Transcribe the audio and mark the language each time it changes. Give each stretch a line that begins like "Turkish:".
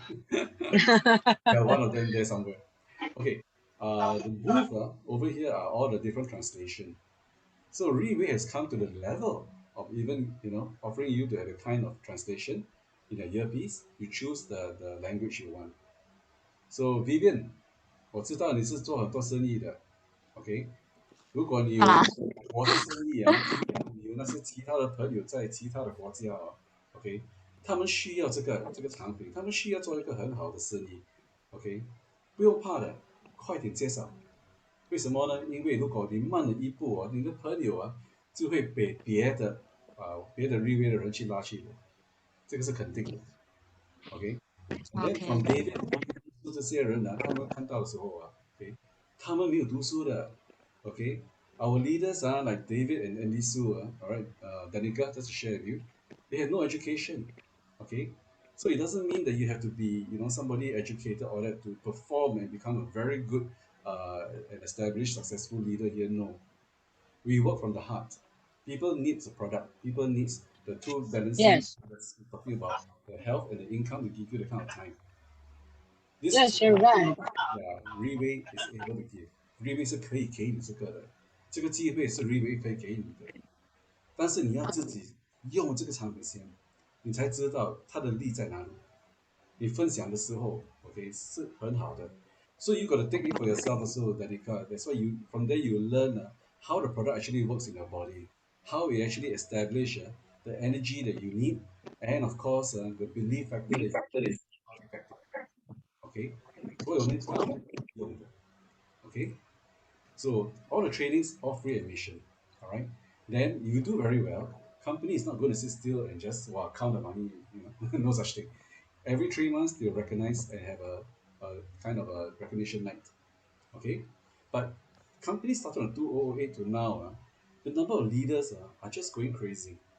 English: Yeah, one of them there somewhere. Okay, the booth over here are all the different translation. So Readway has come to the level of even offering you to have a kind of translation in a earpiece. You choose the language you want.
Chinese: So Vivian, 我知道你是做很多生意的，OK？如果你有啊，国际生意啊，你有那些其他的朋友在其他的国家哦，OK？他们需要这个产品，他们需要做一个很好的生意，OK？不用怕的，快点介绍。为什么呢？因为如果你慢了一步你的朋友就会被别的 review 的人去拉去的，这个是肯定的。
English: OK，and then OK， from David
Chinese: 这些人他们看到的时候OK，他们没有读书的，
English: OK，our leaders like David and Andy Su alright, Danica, just to share with you, they have no education, OK。 So it doesn't mean that you have to be, somebody educated or that to perform and become a very good and established successful leader here. No, we work from the heart. People needs a product. People needs the two balancing. Yes, That's we're talking about the health and the income to give you the kind of time. This is yes, you're what right. Reway is able to give.
Chinese: Reway 是可以给你这个的，这个机会是 Reway 可以给你的，但是你要自己用这个产品先，你才知道它的利在哪里。你分享的时候，OK 是很好的。
English: So you got to take it for yourself also, Danica. That's why you from there you learn how the product actually works in your body, how it actually establish the energy that you need, and of course the belief factor that you are effective.
Chinese: Okay，所有我们是用的。
English: Okay， so all the trainings all free admission. All right, then you do very well. Company is not going to sit still and just wow, count the money. You know, no such thing. Every 3 months they'll recognize and have a kind of a recognition night. Okay, but companies started on 2008 to now, the number of leaders are just going crazy.